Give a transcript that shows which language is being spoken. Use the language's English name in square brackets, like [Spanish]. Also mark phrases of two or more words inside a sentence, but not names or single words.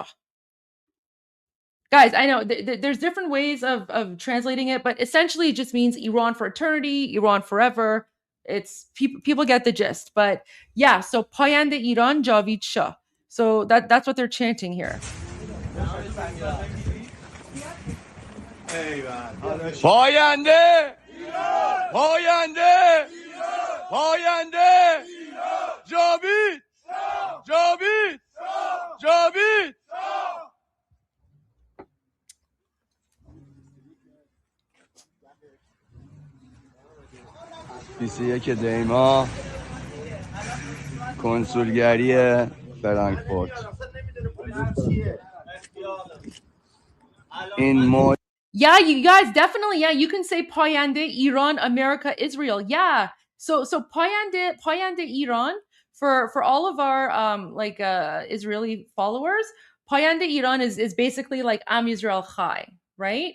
[English] Guys, I know there's different ways of translating it, but essentially it just means Iran for eternity, Iran forever. It's people get the gist. But yeah, so [Persian] پاینده ایران جاوید شاه. [English] So that's what they're chanting here. [Persian] پاینده پاینده پاینده جاوید جاوید جاوید. 21 دی‌ماه کنسولگری فرانکفورت. این [English] Yeah, you guys definitely. Yeah, you can say [Persian] پاینده ایران, [English] America, Israel. Yeah. So [Persian] پاینده ایران [English] for all of our Israeli followers. [Persian] پاینده ایران [English] is basically like [Hebrew] עם ישראל חי, [English] right?